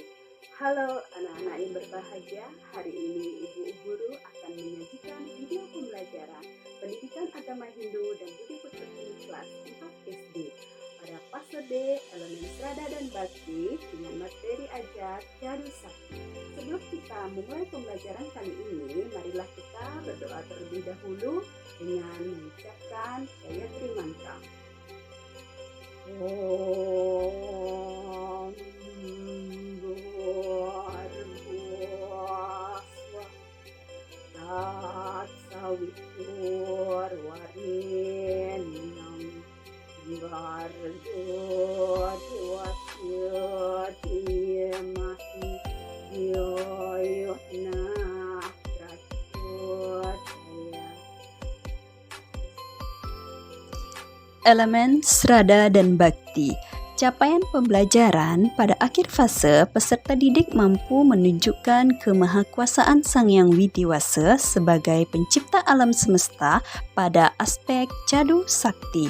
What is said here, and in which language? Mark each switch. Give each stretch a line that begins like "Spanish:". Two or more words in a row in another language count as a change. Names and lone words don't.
Indonesian: Halo anak-anak yang berbahagia, hari ini Ibu Guru akan menyajikan video pembelajaran Pendidikan Agama Hindu dan Budi Pekerti kelas 4 SD pada fase B elemen Strada dan Bakti dengan materi ajar Cadu Sakti. Sebelum kita memulai pembelajaran kali ini, marilah kita berdoa terlebih dahulu dengan mengucapkan Gayatri Mantra.
Sanskrit: Om Bhurvasva Tat Savitur Varenyam Bhargo Devasya Dhimahi Dhyo Yo Nah Prachodaya.
Indonesian: Elemen Strada dan Bakti. Capaian pembelajaran pada akhir fase, peserta didik mampu menunjukkan kemahakuasaan Sang Hyang Widiwasa sebagai pencipta alam semesta pada aspek Cadu Sakti.